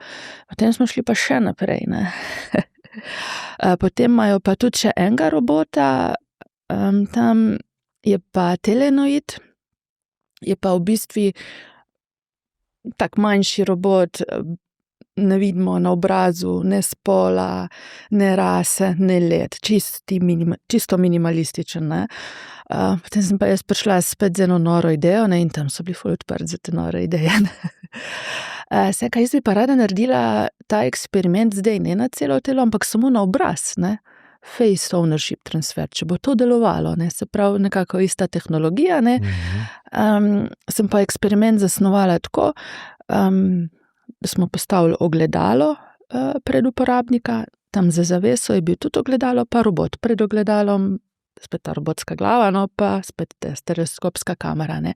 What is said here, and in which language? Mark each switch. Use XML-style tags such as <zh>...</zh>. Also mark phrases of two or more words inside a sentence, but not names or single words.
<sl>Potem smo šli pa še naprej, ne. Potem imajo pa tudi še enega robota, tam je pa telenoid, je pa v bistvu tak manjši robot, ne vidimo na obrazu, ne spola, ne rase, ne let, čisto minimalističen, ne. Potem sem pa jaz prišla spet z eno noro idejo, ne, in tam so bili ful odprti za te nore ideje, ne. Jaz bi pa rada naredila ta eksperiment zdaj, ne na celo telo, ampak samo na obraz, ne.</sl> <en>Face ownership transfer,</en> <sl>če bo to delovalo, ne, se pravi nekako ista tehnologija, ne. Sem pa eksperiment zasnovala tako, da smo postavili ogledalo pred uporabnika, tam za zaveso je bil tudi ogledalo, pa robot pred ogledalom, spet ta robotska glava, no, pa spet stereoskopska kamera, ne.</sl>